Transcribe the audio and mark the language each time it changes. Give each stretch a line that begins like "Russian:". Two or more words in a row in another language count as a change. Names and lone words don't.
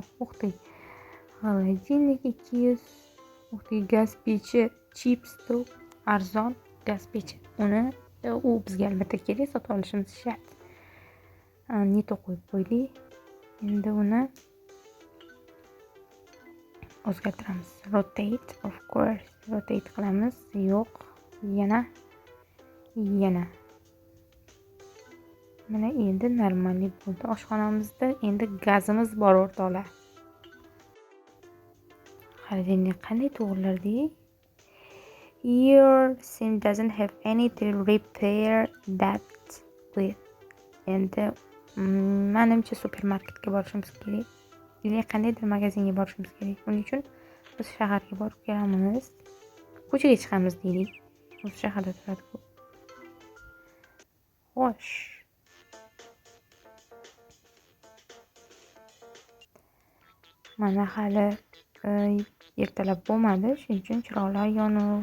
Uzbek: O'qting. Xolodilnik 200. O'qting, gaz pechi chipsda arzon gaz pechi. U bizga albatta kerak, sotib olishimiz shart. Neto qo'yib qo'ydik. Endi uni o'zgartiramiz.
English: Rotate, of course.
Uzbek: Rotate qilamiz. Yo'q. Yana. Mana endi normalniy bo'ldi. Oshxonamizda endi gazimiz bor o'rtoqlar. Xolodilnik qanday to'g'rilardik?
English: Your sim doesn't have any to repair that with.
Uzbek: Endi menimcha supermarketga borishimiz kerak. Yoki qandaydir magazinga borishimiz kerak. Buning uchun biz shaharga borib kelamiz. Ko'chaga chiqamiz deylik. Biz shaharda turadi-ku. Xo'sh. Mana hali ertalab bo'lmadi, shuning uchun chiroqlar yonuv.